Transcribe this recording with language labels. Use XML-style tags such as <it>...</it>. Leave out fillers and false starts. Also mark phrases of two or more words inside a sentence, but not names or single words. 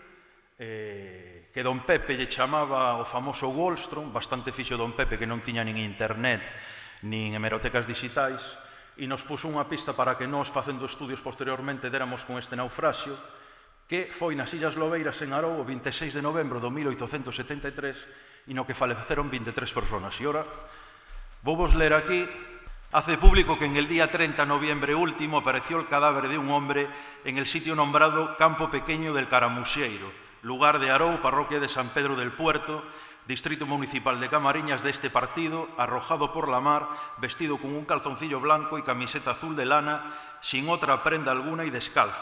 <gl>que don Pepe lle chamaba o famoso Wallstrom, bastante fixo don Pepe que non tiña nin internet, nin hemerotecas digitais, e nos puso unha pista para que nós, facendo estudios posteriormente, déramos con este naufraxio, que foi nas Illas Lobeiras en Arou o 26 de novembro de 1873 e no que faleceron 23 personas. E ora, vou vos ler aquí.</gl> <es>Hace público que en el día 30 de noviembre último apareció el cadáver de un hombre en el sitio nombrado Campo Pequeño del Caramuxeiro, lugar de Arou, parroquia de San Pedro del Puerto, distrito municipal de Camariñas de este partido, arrojado por la mar, vestido con un calzoncillo blanco y camiseta azul de lana, sin otra prenda alguna y descalzo.</es>